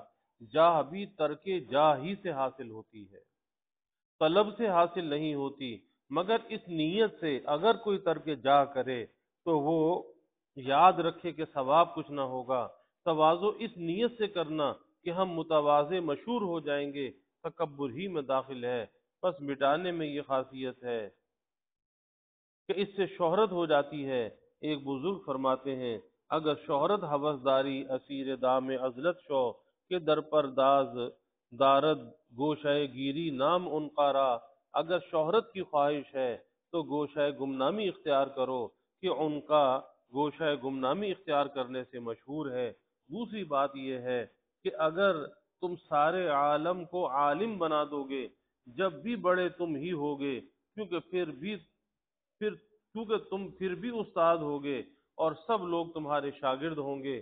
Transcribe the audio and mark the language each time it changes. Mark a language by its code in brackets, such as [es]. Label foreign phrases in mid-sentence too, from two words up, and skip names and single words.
[ur] جاہ بھی ترک جاہ ہی سے حاصل ہوتی ہے، طلب سے حاصل نہیں ہوتی، مگر اس نیت سے اگر کوئی ترک جا کرے تو وہ یاد رکھے کہ ثواب کچھ نہ ہوگا۔ تواضع اس نیت سے کرنا کہ ہم متواضع مشہور ہو جائیں گے، تکبر ہی میں داخل ہے۔ بس مٹانے میں یہ خاصیت ہے کہ اس سے شہرت ہو جاتی ہے۔ ایک بزرگ فرماتے ہیں، [fa] اگر شہرت ہوسداری اسیر دام عزلت شو، کہ در پرداز دارد گوشہ گیری نام ان قارا، [ur] اگر شہرت کی خواہش ہے تو گوشہ گمنامی اختیار کرو کہ ان کا گوشہ گمنامی اختیار کرنے سے مشہور ہے۔ دوسری بات یہ ہے کہ اگر تم سارے عالم کو عالم بنا دو گے، جب بھی بڑے تم ہی ہوگے، کیونکہ تم پھر بھی استاد ہوگے اور سب لوگ تمہارے شاگرد ہوں گے۔